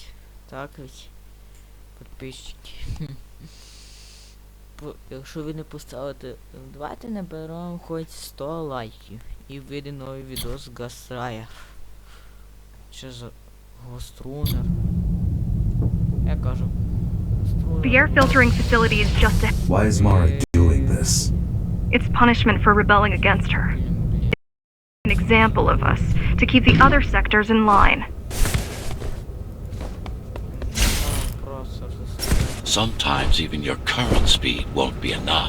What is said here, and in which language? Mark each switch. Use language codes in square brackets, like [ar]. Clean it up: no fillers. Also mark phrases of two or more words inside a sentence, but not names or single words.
[ru] Так ведь? [uk] Підписчики. Якщо ви не поставите, давайте наберемо хоч 100 лайків і вийде новий відос з Ghostrunner. Чи за Ghostrunner. Я кажу Ghostrunner. [en] The air filtering facility is just a... Why is Mara doing this? It's punishment for rebelling against her. An example of us, to keep the other sectors in line. Sometimes even your current speed won't be enough.